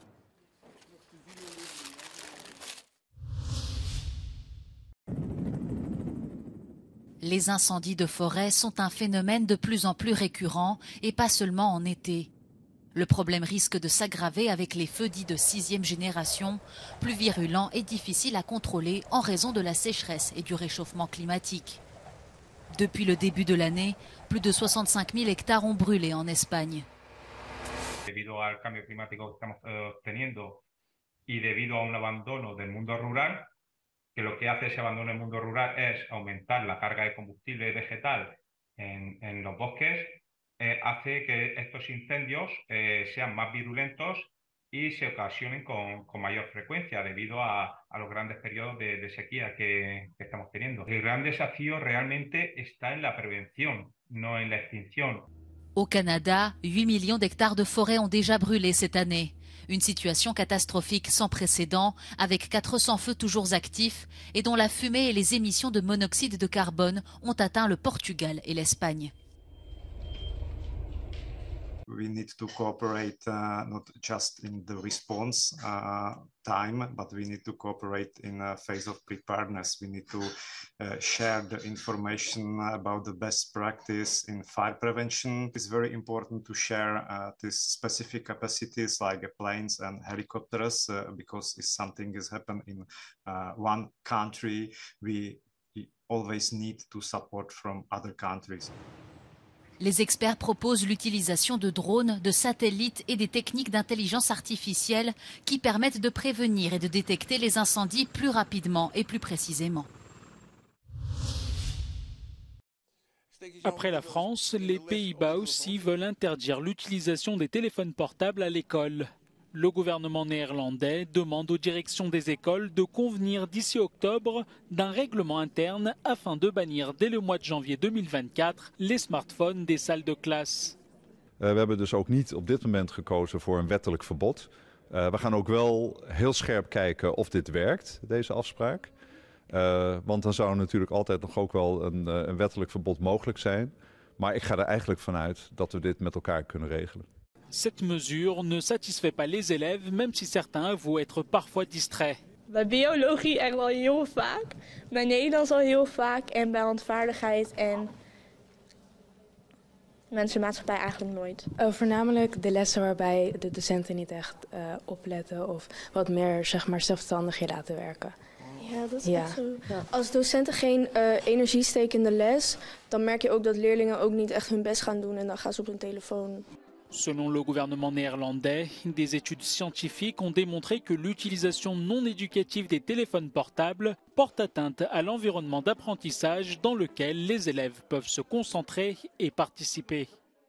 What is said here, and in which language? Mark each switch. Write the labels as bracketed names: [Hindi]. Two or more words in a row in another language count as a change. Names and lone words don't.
[French] Les incendies de forêt sont un phénomène de plus en plus récurrent et pas seulement en été. Le problème risque de s'aggraver avec les feux dits de 6e génération, plus virulents et difficiles à contrôler en raison de la sécheresse et du réchauffement climatique. Depuis le début de l'année, plus de 65 000 hectares ont brûlé en Espagne. [Spanish] Debido al cambio climático que estamos teniendo y debido a un abandono del mundo rural, que lo que hace ese abandono del mundo rural es aumentar la carga de combustible vegetal en los bosques, hace que estos incendios sean más virulentos y se ocasionen con mayor frecuencia debido a los grandes periodos de sequía que estamos teniendo. El gran desafío realmente está en la prevención, no en la extinción. [French] Au Canada, 8 millions d'hectares de forêt ont déjà brûlé cette année. Une situation catastrophique sans précédent, avec 400 feux toujours actifs et dont la fumée et les émissions de monoxyde de carbone ont atteint le Portugal et l'Espagne. [English] we need to cooperate not just in the response time, but we need to cooperate in a phase of preparedness. We need to share the information about the best practice in fire prevention. It's very important to share these specific capacities like planes and helicopters, because if something has happened in one country, we always need to support from other countries. [French] Les experts proposent l'utilisation de drones, de satellites et des techniques d'intelligence artificielle qui permettent de prévenir et de détecter les incendies plus rapidement et plus précisément. Après la France, les Pays-Bas aussi veulent interdire l'utilisation des téléphones portables à l'école. Le gouvernement néerlandais demande aux directions des écoles de convenir d'ici octobre d'un règlement interne afin de bannir dès le mois de janvier 2024 les smartphones des salles de classe. [Dutch] We hebben dus ook niet op dit moment gekozen voor een wettelijk verbod. We gaan ook wel heel scherp kijken of dit werkt, deze afspraak. Want dan zou natuurlijk altijd nog ook wel een wettelijk verbod mogelijk zijn. Maar ik ga er eigenlijk vanuit dat we dit met elkaar kunnen regelen. [French] Cette mesure ne satisfait pas les élèves, même si certains avouent être parfois distraits. [Dutch] Bij biologie echt wel heel vaak, bij Nederlands al heel vaak en bij handvaardigheid en mensenmaatschappij eigenlijk nooit. Voornamelijk de lessen waarbij de docenten niet echt opletten of wat meer zeg maar zelfstandig je laten werken. Ja, dat is echt zo. Ja. Als docenten geen energie steken in de les, dan merk je ook dat leerlingen ook niet echt hun best gaan doen en dan gaan ze op hun telefoon. [French] Selon le gouvernement néerlandais, des études scientifiques ont démontré que l'utilisation non éducative des téléphones portables porte atteinte à l'environnement d'apprentissage dans lequel les élèves peuvent se concentrer et participer.